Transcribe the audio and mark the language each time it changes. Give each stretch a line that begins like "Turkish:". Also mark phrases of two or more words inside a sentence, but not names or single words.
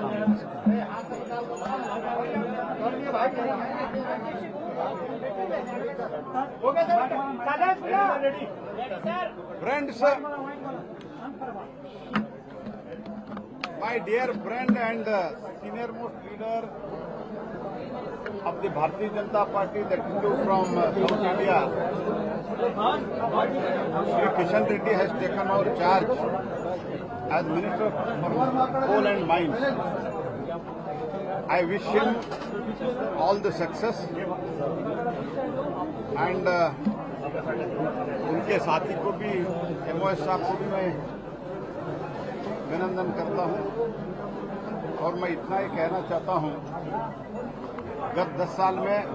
English: Friends, my dear friend and senior most leader of the Bharatiya Janata Party that flew from South India, Shri Kishan Reddy has taken over charge as Minister for Coal and Mines. I wish him all the success and
Hindi: उनके साथी को भी
English: MOS साहब
Hindi: को भी मैं अभिनंदन करता हूं और मैं इतना ही कहना चाहता हूं गत 10 साल में